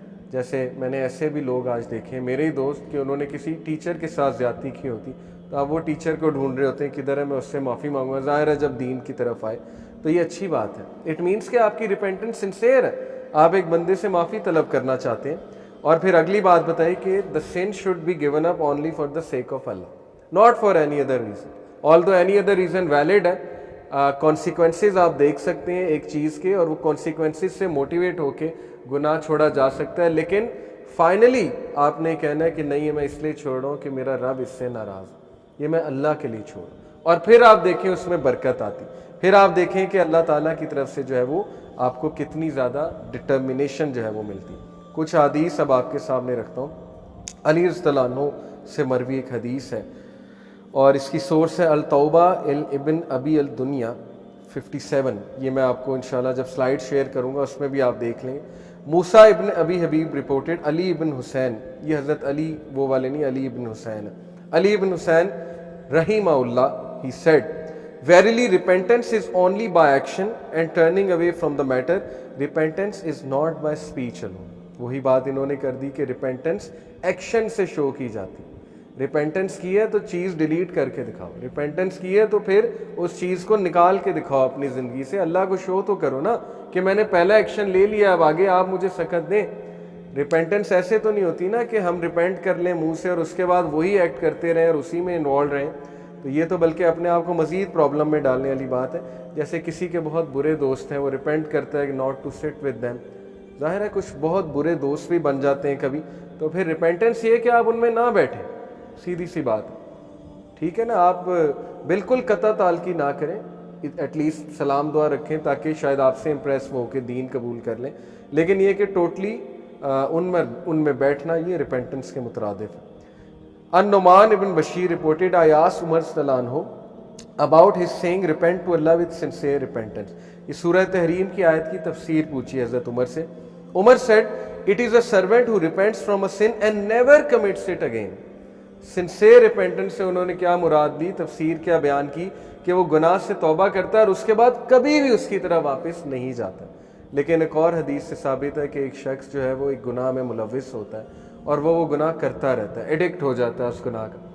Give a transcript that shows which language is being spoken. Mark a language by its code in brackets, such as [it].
[ur] جیسے میں نے ایسے بھی لوگ آج دیکھے ہیں, میرے ہی دوست, کہ انہوں نے کسی ٹیچر کے ساتھ زیادتی کی ہوتی تو آپ وہ ٹیچر کو ڈھونڈ رہے ہوتے ہیں کدھر ہے, میں اس سے معافی مانگوں گا. ظاہر ہے جب دین کی طرف آئے تو یہ اچھی بات ہے. [en] it means [ur] کہ آپ کی ریپینٹنس سنسیئر ہے, آپ ایک بندے سے معافی طلب کرنا چاہتے ہیں. اور پھر اگلی بات بتائی کہ [en] the sin should be given up only for the sake of Allah, not for any other reason. although any other reason valid [ur] ہے, consequences آپ دیکھ سکتے ہیں ایک چیز کے, اور وہ consequences سے موٹیویٹ ہو کے گناہ چھوڑا جا سکتا ہے. لیکن فائنلی آپ نے کہنا ہے کہ نہیں, میں اس لیے چھوڑ رہا ہوں کہ میرا رب اس سے ناراض, یہ میں اللہ کے لیے چھوڑ. اور پھر آپ دیکھیں اس میں برکت آتی, پھر آپ دیکھیں کہ اللہ تعالیٰ کی طرف سے جو ہے وہ آپ کو کتنی زیادہ ڈٹرمینیشن جو ہے وہ ملتی. کچھ حدیث اب آپ کے سامنے رکھتا ہوں. علی رضی اللہ عنہ سے مروی ایک حدیث ہے, اور اس کی سورس ہے التوبہ ابن ابی الدنیا 57 یہ میں آپ کو انشاءاللہ جب سلائڈ شیئر کروں گا اس میں بھی آپ دیکھ لیں. موسیٰ ابن ابی حبیب رپورٹڈ علی ابن حسین, یہ حضرت علی وہ والے نہیں, علی ابن حسین ہے. [en] علی ابن حسین رحمہ اللہ, he said, verily repentance is only by action and turning away from the matter. Repentance is not by speech alone. [ur] وہی بات انہوں نے کر دی کہ ریپینٹنس ایکشن سے شو کی جاتی. ریپینٹنس کی ہے تو چیز ڈیلیٹ کر کے دکھاؤ, ریپینٹنس کی ہے تو پھر اس چیز کو نکال کے دکھاؤ اپنی زندگی سے. اللہ کو شو تو کرو نا کہ میں نے پہلا ایکشن لے لیا, اب آگے آپ مجھے سکت دیں. ریپینٹنس ایسے تو نہیں ہوتی نا کہ ہم ریپینٹ کر لیں منہ سے اور اس کے بعد وہی ایکٹ کرتے رہیں اور اسی میں انوالو رہیں. تو یہ تو بلکہ اپنے آپ کو مزید پرابلم میں ڈالنے والی بات ہے. جیسے کسی کے بہت برے دوست ہیں, وہ ریپینٹ کرتا ہے کہ [en] Not to sit with them. [ur] ظاہر ہے کچھ بہت برے دوست بھی بن جاتے ہیں کبھی, تو پھر ریپینٹنس یہ ہے کہ آپ ان میں نہ بیٹھیں, سیدھی سی بات ہے. ٹھیک ہے نا, آپ بالکل قطع تعلقی نہ کریں, ایٹ لیسٹ سلام دعا رکھیں تاکہ شاید آپ سے امپریس ہو کے دین قبول کر لیں. لیکن یہ کہ ٹوٹلی ان میں بیٹھنا یہ ریپینٹنس کے مترادف ہے. [en] An-Numan ibn Bashir reported, I asked Umar صلی اللہ عنہ about his saying repent to Allah with sincere repentance. [ur] یہ سورہ تحریم کی آیت کی تفسیر پوچھی حضرت عمر سے. [en] Umar said, it is a servant who repents from a sin and never commits it again. [ur] Sincere repentance سے انہوں نے کیا مراد دی, تفسیر کیا بیان کی کہ وہ گناہ سے توبہ کرتا ہے اور اس کے بعد کبھی بھی اس کی طرح واپس نہیں جاتا. لیکن ایک اور حدیث سے ثابت ہے کہ ایک شخص جو ہے وہ ایک گناہ میں ملوث ہوتا ہے اور وہ گناہ کرتا رہتا ہے, ایڈکٹ ہو جاتا ہے اس گناہ کا.